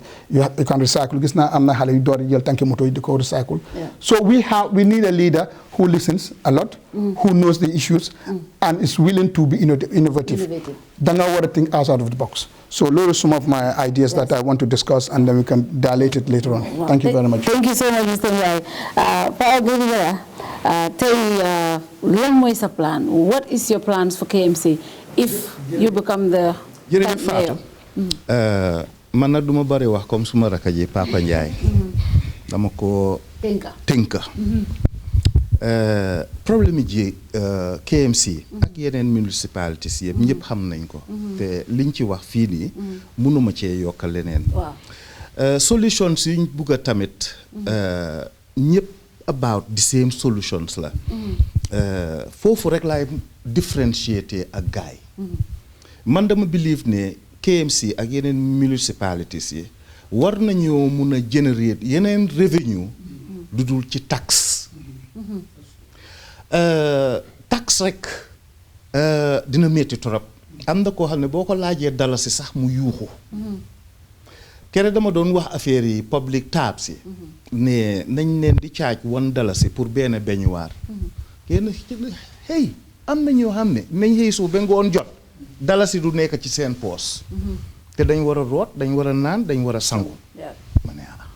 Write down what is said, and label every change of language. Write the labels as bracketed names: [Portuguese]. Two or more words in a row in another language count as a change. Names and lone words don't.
[English] You can recycle. Recycle. So we need a leader who listens a lot, who knows the issues, and is willing to be innovative. Then I want to think outside of the box. So those are some of my ideas that I want to discuss, and then we can dilate it later on. Wow. Thank you very much. Thank you so much, Mr. [Wolof] Ndiaye. Lan mooy sa plan? [English] What is your plans for KMC if you become the mayor? [Wolof] Man na duma bari wax comme suma raka ji Papa Ndiaye. Dama ko tënka. Problème ji KMC ak yeneen municipalities yëpp ñëpp xam nañ ko te liñ ci wax fii nii mënuma cee yokkal leneen solutions yuñ bugg a tamit ñëpp [English] about the same solutions [Wolof] la foofu rek laay differentiate ak gaay man dama believe ne KMC ak yeneen municipalities yi war nañoo mun a generate yeneen revenue du dul ci taxe tax rek dina metti torop am na koo xam ne boo ko laajee dalasi sax mu yuuxu kere dama doon wax affaire yi [English] public taps [Wolof] yi ne nañ leen di caaj $1 pour benn beñuwaar kenn hey am na ñoo xam ne nañ xëy suuf ba ngoon jot dalasi du nekk ci seen poos te dañ war a root dañ war a naan dañ war a sangu ma ne